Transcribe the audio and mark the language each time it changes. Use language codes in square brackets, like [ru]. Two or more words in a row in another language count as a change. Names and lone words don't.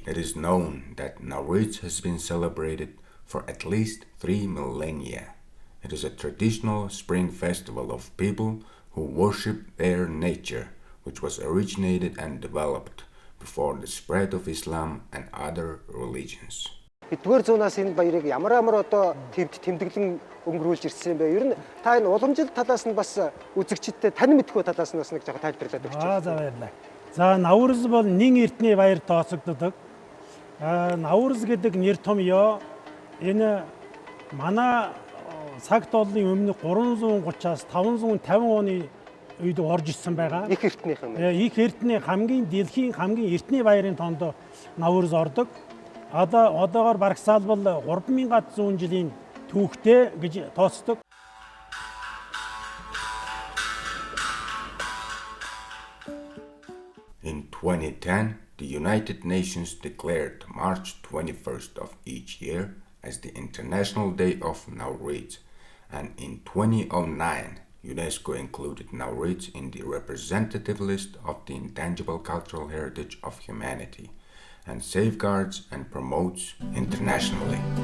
[en] It is known that Nauryz has been celebrated for at least 3 millennia. It is a traditional spring festival of people who worship their nature, which was originated and developed before the spread of Islam and other religions. [mn] Эдгээр зуунаас энэ баярыг ямар одоо тэмдэглэн өнгөрүүлж ирсэн юм бэ? Ер нь та энэ уламжлалт талаас нь бас үзэгчдтэй танин мэдхүй талаас нь бас нэг жоо тайлбарлаад өгч. За баярлалаа. За Nauryz бол нэн эртний баяр тооцогддог. Nauryz гэдэг нэр томьёо энэ манай цаг тооллын өмнө 330-аас 550 оны үед орж ирсэн байгаа. Их эртнийх юм. Их эртний дэлхийн хамгийн эртний баярын тоонд Nauryz ордог. Одоогоор барагсаалбал 3100 жилийн түүхтэй гэж тооцдог. [en] In 2010, the United Nations declared March 21st of each year as the International Day of Nauryz, and in 2009, UNESCO included Nauryz in the representative list of the intangible cultural heritage of humanity and safeguards and promotes internationally.